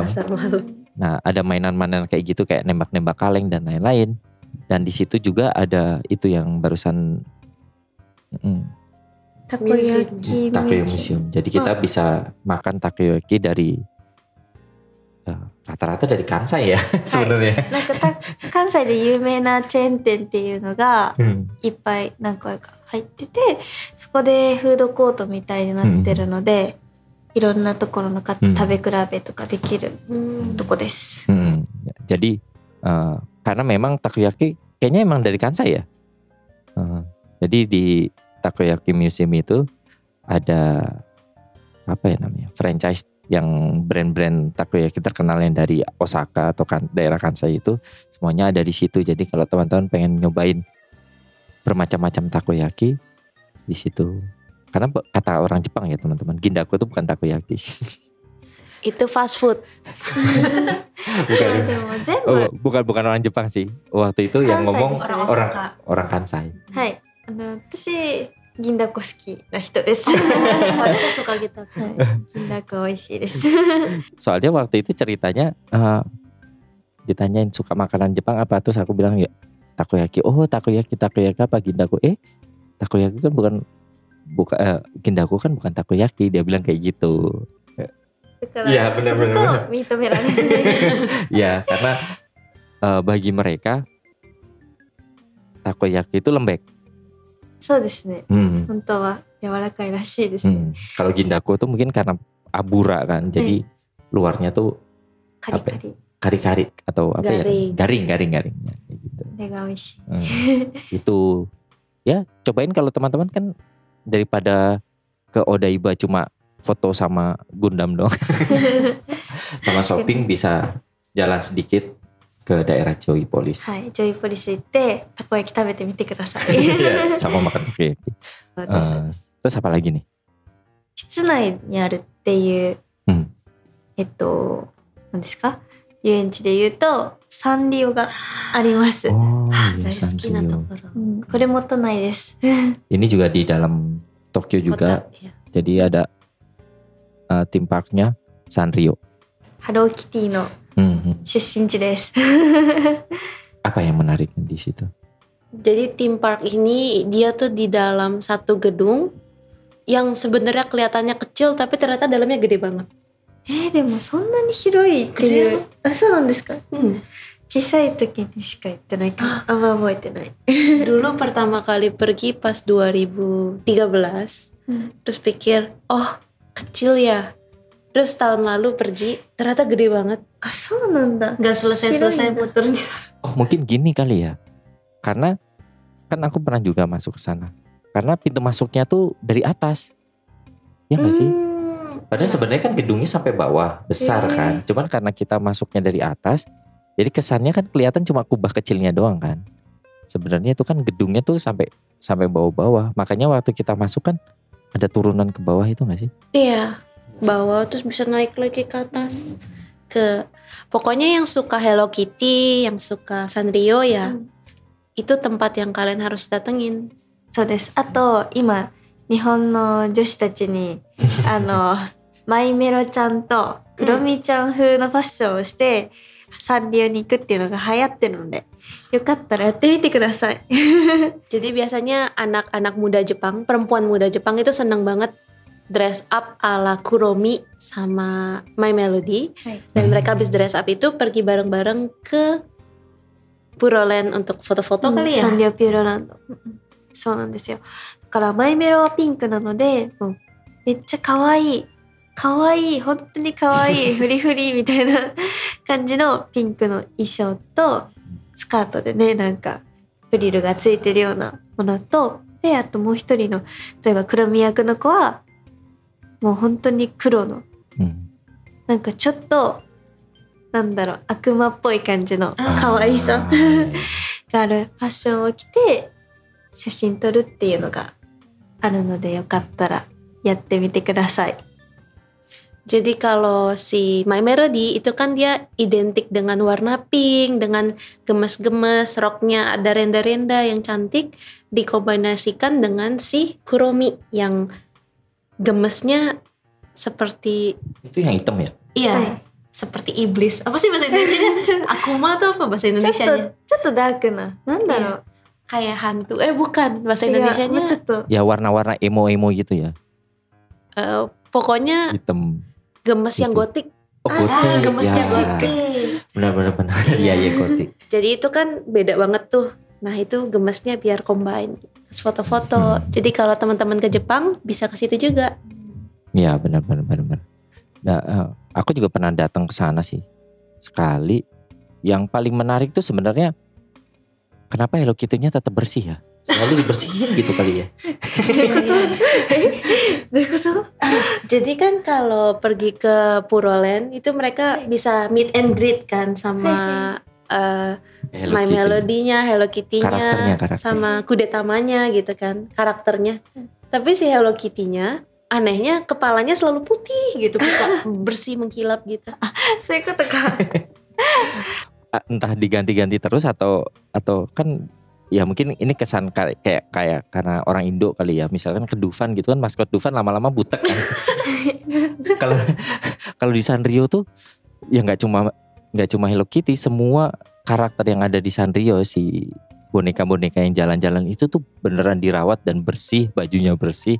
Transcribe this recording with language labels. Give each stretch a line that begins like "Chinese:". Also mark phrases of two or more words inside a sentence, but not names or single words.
Indonesian: Nah, ada mainan-mainan kayak gitu kayak nembak-nembak kaleng dan lain-lain. Dan di situ juga ada itu yang barusan takoyaki museum. Jadi kita bisa makan takoyaki dari rata-rata dari Kansai ya sebenarnya.
Japanese: なんか関西で有名なチェーン店っていうのがいっぱい何個か入ってて、そこでフードコートみたいになってるので、いろんなところの買って食べ比べとかできるとこです。
Indonesian: Jadi karena memang takoyaki kayaknya emang dari Kansai ya. Jadi di Takoyaki Museum itu ada apa ya namanya, franchise yang brand-brand takoyaki terkenal yang dari Osaka atau daerah Kansai itu semuanya ada di situ. Jadi kalau teman-teman pengen nyobain bermacam-macam takoyaki di situ. Karena kata orang Jepang ya teman-teman, gindaku itu bukan takoyaki. Itu fast food. bukan orang Jepang sih. Waktu itu yang ngomong orang Kansai.
Japanese: Hai, 私銀だこ好きな人です。
Indonesian: 私 suka gitu.
Japanese: 銀だこ美味しいです。
Indonesian: Soalnya waktu itu ceritanya ditanyain suka makanan Jepang apa, terus aku bilang ya takoyaki. Oh takoyaki apa gindaku? Takoyaki kan bukan gindaku kan bukan takoyaki, dia bilang kayak gitu. Iya benar-benar. Ya karena bagi mereka takoyaki itu lembek.
Japanese: そうですね。本当は柔らかいらしいですね。
Indonesian: Kalau gindaku tuh mungkin karena abura kan, jadi luarnya tuh
Japanese: カリカリ。
Indonesian: kari-kari atau apa Garing. ya? Garing ya gitu.
Japanese: これが美味しい。
Indonesian: Itu ya cobain kalau teman-teman kan daripada ke Odaiba cuma foto sama Gundam dong. Sama shopping bisa jalan sedikit ke daerah Joypolis.
Japanese: はい、ジョイポリス行ってたこ焼き食べてみてください。
Indonesian: Iya, sama makan takoyaki.
Japanese: そうです
Indonesian: Terus apa lagi nih?
Japanese: 室内にあるっていう、うん何ですか？遊園地で言うとサンリオがあります。 Oh, 大 ya, 好きなところ。これも都内です。
Indonesian: Ini juga di dalam Tokyo juga. Kota, ya. Jadi ada
English: theme parknya
Indonesian: Sanrio.
Japanese: ハローキティの 出身地です。
Indonesian: Apa yang menarik di situ? Jadi
English: theme park
Indonesian: ini dia tuh di dalam satu gedung yang sebenarnya kelihatannya kecil tapi ternyata dalamnya gede banget.
Japanese: でもそんなに広いっていう。あ、そうなんですか。小さい時にしか行ってないからあんま覚えてない。
Indonesian: Dulu pertama kali pergi pas 2013, terus pikir, oh kecil ya. Terus tahun lalu pergi, ternyata gede banget.
Japanese: あ、そうなんだ。
Indonesian: Gak selesai-selesai muternya. Oh mungkin gini kali ya. Karena kan aku pernah juga masuk ke sana. Karena pintu masuknya tuh dari atas. Ya nggak sih? Padahal sebenarnya kan gedungnya sampai bawah, besar kan. Cuman karena kita masuknya dari atas, jadi kesannya kan kelihatan cuma kubah kecilnya doang kan. Sebenarnya itu kan gedungnya tuh sampai bawah-bawah. Makanya waktu kita masuk kan ada turunan ke bawah itu nggak sih? Iya, bawah terus bisa naik lagi ke atas. Pokoknya yang suka Hello Kitty, yang suka Sanrio ya, itu tempat yang kalian harus datengin.
Japanese: そうです。あと今日本の女子たちにマイメロちゃんとクロミちゃん風のファッションをしてサンリオに行くっていうのが流行ってるので、よかったらやってみてください。
Indonesian: Jadi biasanya anak-anak muda Jepang, perempuan muda Jepang itu seneng banget
English: dress up
Indonesian: ala Kuromi sama My Melody. Dan mereka habis
English: dress up
Indonesian: itu pergi bareng-bareng ke Puroland untuk foto-foto kali ya.
Japanese: サンリオピューロランド。そうなんですよ。だからマイメロはピンクなので、もうめっちゃ可愛い。可愛い、本当に可愛いフリフリみたいな感じのピンクの衣装とスカートでね、なんかフリルがついてるようなものと、であともう一人の例えば黒見役の子はもう本当に黒の、なんかちょっとなんだろう、悪魔っぽい感じの可愛さがあるファッションを着て写真撮るっていうのがあるので、よかったらやってみてください。
Indonesian: Jadi kalau si My Melody itu kan dia identik dengan warna pink, dengan gemes-gemes, roknya ada renda-renda yang cantik, dikombinasikan dengan si Kuromi yang gemesnya seperti... Itu yang hitam ya? Iya, seperti iblis. Apa sih bahasa Indonesia? Akuma atau apa bahasa Indonesianya?
Japanese: ちょっとダークな、なんだろう。
Indonesian: Kayak hantu. Bukan, bahasa Indonesianya.
Japanese: ちょっと
Indonesian: Ya warna-warna emo-emo gitu ya? Pokoknya Hitam. gemes yang gotik. Oh gotik. Gemesnya Ya. gotik. Benar. Iya gotik. Jadi itu kan beda banget tuh. Nah itu gemesnya biar combine. Terus foto-foto. Jadi kalau teman-teman ke Jepang bisa ke situ juga. Iya benar. Nah, aku juga pernah datang ke sana sih sekali. Yang paling menarik tuh sebenarnya kenapa Hello Kitty-nya tetap bersih ya? Selalu dibersihin gitu kali ya. Jadi kan kalau pergi ke Puroland itu mereka bisa
English: meet and greet
Indonesian: kan sama My Melody-nya, Hello Kitty-nya, karakter. sama kudetamanya gitu kan, karakternya. Tapi si Hello Kitty-nya anehnya kepalanya selalu putih gitu, bersih mengkilap gitu.
Japanese: そういうことか。
Indonesian: Entah diganti-ganti terus atau kan ya mungkin ini kesan kayak karena orang Indo kali ya. Misalkan ke Dufan gitu kan, maskot Dufan lama-lama butek kan. Kalau di Sanrio tuh ya nggak cuma Hello Kitty, semua karakter yang ada di Sanrio, si boneka-boneka yang jalan-jalan itu tuh beneran dirawat dan bersih, bajunya bersih.